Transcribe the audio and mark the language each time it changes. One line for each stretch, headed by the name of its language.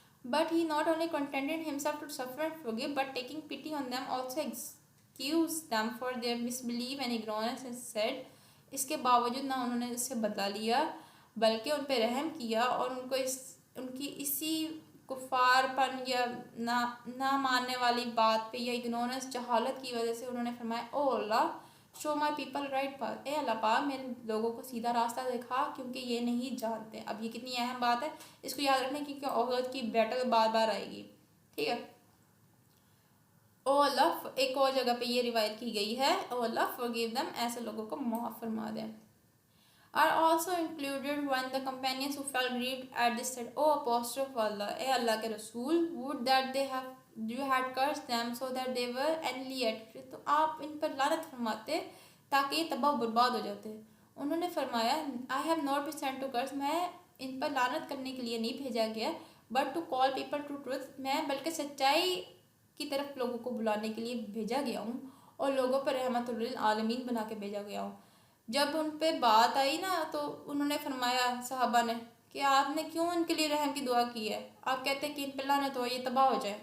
English: But he not only contented himself to suffer and forgive, but taking pity on them also excused them for their misbelief and ignorance and said،
Urdu: اس کے باوجود نہ انہوں نے اس سے بدلا لیا بلکہ ان پہ رحم کیا، اور ان کو ان کی اسی کفار پن یا نہ ماننے والی بات پہ یا اگنورنس جہالت کی وجہ سے انہوں نے فرمایا،
English: O Allah show my people right path,
Urdu: اے اللہ پاک میرے لوگوں کو سیدھا راستہ دکھا، کیونکہ یہ نہیں جانتے. اب یہ کتنی اہم بات ہے، اس کو یاد رکھنا، کیونکہ احد کی بیٹل بار بار آئے گی، ٹھیک ہے. او اللہ، ایک اور جگہ پہ یہ روایت کی گئی ہے، او اللہ
English: forgive them،
Urdu: ایسے لوگوں کو معاف فرما دیں.
English: Are also included when the companions who felt grieved at this said, O apostle of Allah،
Urdu: اے اللہ کے رسول،
English: would that you had cursed them so that they were annihilated،
Urdu: تو آپ ان پر لعنت فرماتے تاکہ یہ تباہ و برباد ہو جاتے. انہوں نے فرمایا،
English: I have not been sent to curse،
Urdu: میں ان پر لعنت کرنے کے لیے نہیں بھیجا گیا،
English: but to call people to truth،
Urdu: میں بلکہ سچائی کی طرف لوگوں کو بلانے کے لیے بھیجا گیا ہوں، اور لوگوں پر رحمت للعالمین بنا کے بھیجا گیا ہوں. جب ان پہ بات آئی نا تو انہوں نے فرمایا صحابہ نے کہ آپ نے کیوں ان کے لیے رحم کی دعا کی ہے، آپ کہتے ہیں کہ ان پہ لعنت ہو، یہ تباہ ہو جائے.